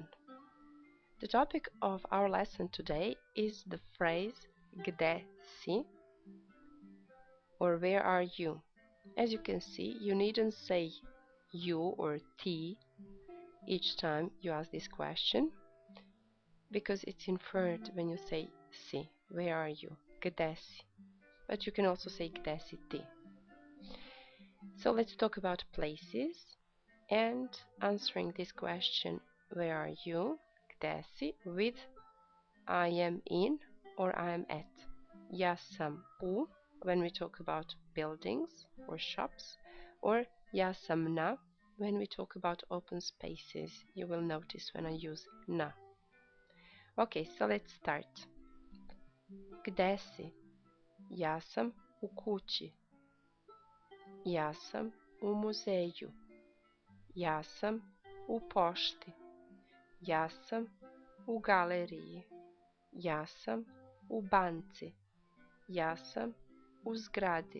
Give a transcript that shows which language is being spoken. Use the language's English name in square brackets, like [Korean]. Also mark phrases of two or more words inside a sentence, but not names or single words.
[English] The topic of our lesson today is the phrase [Serbian] gde si [English] or where are you. As you can see, you needn't say you or ti each time you ask this question because it's inferred when you say si, [Serbian] where are you, gde si. [English] But you can also say [Serbian] gde si ti. [English] So let's talk about places and answering this question, where are you, [Serbian] gde si, [English] with I am in or I am at. [Serbian] Ja sam u [English] when we talk about buildings or shops, or [Serbian] ja sam na [English] when we talk about open spaces. You will notice when I use na. Okay, so let's start. [Serbian] Gde si? Ja sam u kući. Ja sam u muzeju. Ja sam u pošti. Ja sam u galeriji. Ja sam u banci. Ja sam u zgradi.